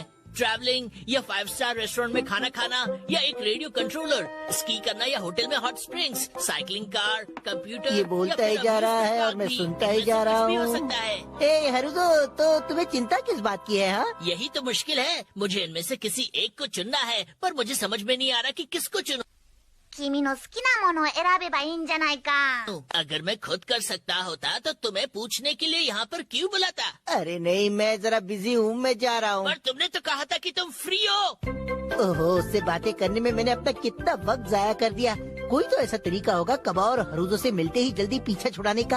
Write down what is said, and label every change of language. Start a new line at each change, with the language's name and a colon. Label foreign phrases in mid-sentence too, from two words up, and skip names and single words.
Hindi: ट्रैवलिंग या
English: 5 star restaurant
Hindi: में खाना खाना या एक
English: radio controller,
Hindi: स्की करना या होटल में
English: hot springs,
Hindi: साइकिलिंग कार, कंप्यूटर। ये बोलता ही जा रहा है और मैं सुनता ही जा रहा हूँ। हो सकता है। ए हरुदो, तो तुम्हें चिंता किस बात की है? हाँ, यही तो मुश्किल है। मुझे इनमें से किसी एक को चुनना है, पर मुझे समझ में नहीं आ रहा कि किसको चुनूं।
Japanese: 君の好きなものを選べばいいんじゃないか。
Hindi: अगर मैं खुद कर सकता होता तो तुम्हें पूछने के लिए यहाँ पर क्यों बुलाता? अरे नहीं, मैं जरा बिजी हूँ, मैं जा रहा हूँ। पर तुमने तो कहा था कि तुम फ्री हो। ओहो, उससे बातें करने में मैंने अपना कितना वक्त जाया कर दिया। कोई तो ऐसा तरीका होगा कबा और हरुदो से मिलते ही जल्दी पीछा छुड़ाने का।